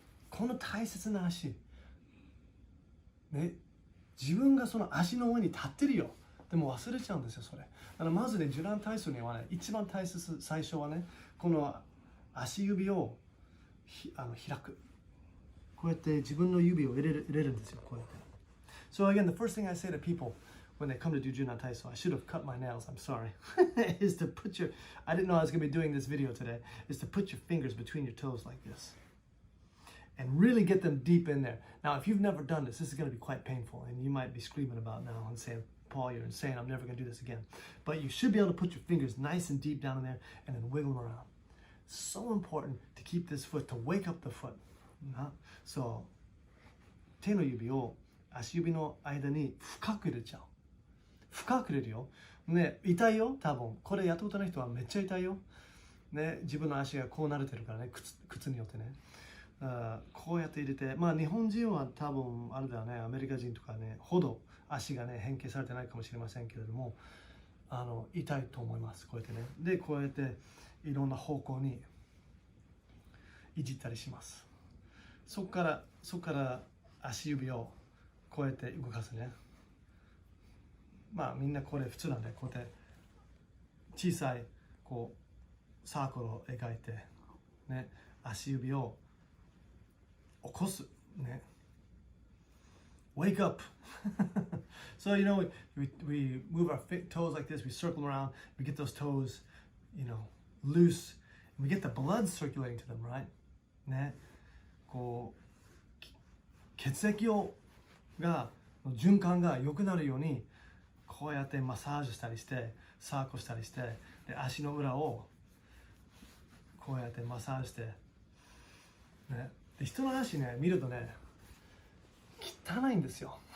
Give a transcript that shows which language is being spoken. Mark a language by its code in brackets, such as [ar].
[ja] この大切な足、ね、自分がその足の上に立ってるよ。でも忘れちゃうんですよ、それ。まずね、柔軟体操にはね、一番大切、最初はね、この足指を開く。こうやって自分の指を入れるんですよ、こうやって。 [en] So again, the first thing I say to people when they come to do Junan Taiso, I should have cut my nails, I'm sorry, is to put your, I didn't know I was going to be doing this video today, is to put your fingers between your toes like this. And really get them deep in there. Now, if you've never done this, this is going to be quite painful, and you might be screaming about now and saying, Paul, you're insane, I'm never going to do this again. But you should be able to put your fingers nice and deep down in there and then wiggle them around. So important to keep this foot, to wake up the foot. [ja] So, 手の指を足指の間に深く入れちゃう。深く入れるよ。ね、痛いよ、多分。これやったことない人はめっちゃ痛いよ。ね、自分の足がこう慣れてるからね、靴によってね。こうやって入れて、まあ日本人は多分あれだよね、アメリカ人とかね、ほど足がね、変形されてないかもしれませんけれども、痛いと思います、こうやってね。で、こうやっていろんな方向にいじったりします。そこから足指をこうやって動かすね。まあみんなこれ普通なんで、こうやって小さいこうサークルを描いて、ね、足指を起こすね。 [en] Wake up. So you know we move our toes like this, we circle them around, we get those toes, you know, loose, and we get the blood circulating to them, right? [ja] ね、こう血液が循環が良くなるようにこうやってマッサージしたりしてサークルしたりして、で足の裏をこうやってマッサージして、ね、で人の足ね見るとね汚いんですよ。